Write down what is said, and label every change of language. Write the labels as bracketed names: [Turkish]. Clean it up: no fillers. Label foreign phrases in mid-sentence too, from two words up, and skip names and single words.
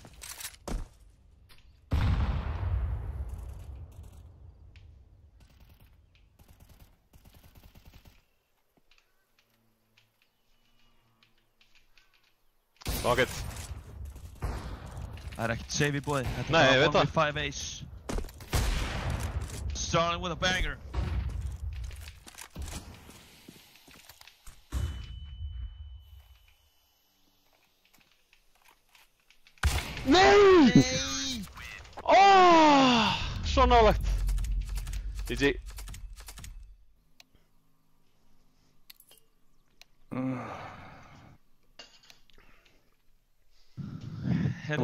[English] Fuck it. [Icelandic] Það ekkert save í boði. Þetta Nei, ég veit [English] bara 1v5 ace. Starting with a banger. [Icelandic] Nei! Oh, svo nálægt. GG. Herri,